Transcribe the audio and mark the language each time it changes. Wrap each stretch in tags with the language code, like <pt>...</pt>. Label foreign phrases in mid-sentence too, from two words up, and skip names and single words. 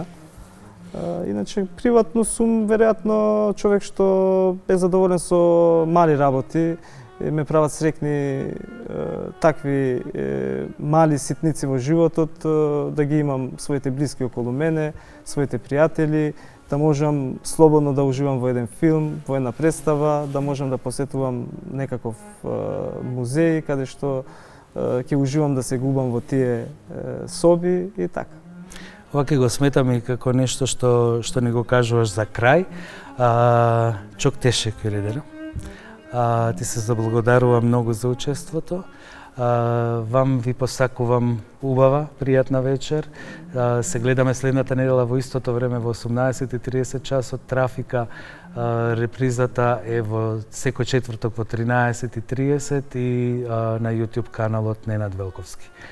<mk>Иначе приватно сум веројатно човек што е задоволен со мали работи, ме прават среќни такви мали ситници во животот, да ги имам своите блиски околу мене, своите пријатели, да можам слободно да уживам во еден филм, во една представа, да можам да посетувам некаков музеј каде што ќе уживам да се губам во тие соби и така. Ова ќе го сметам и како нешто што ни го кажуваш за крај.</mk> <tr>Чок teşekkür ederim.</tr> <mk>Ти се заблагодарувам многу за учеството. Вам ви посакувам убава, пријатна вечер. Се гледаме следната недела во истото време во 18:30 часот. Трафика, репризата е во секој четврток во 13:30 и на YouTube каналот Ненад Велковски.</mk>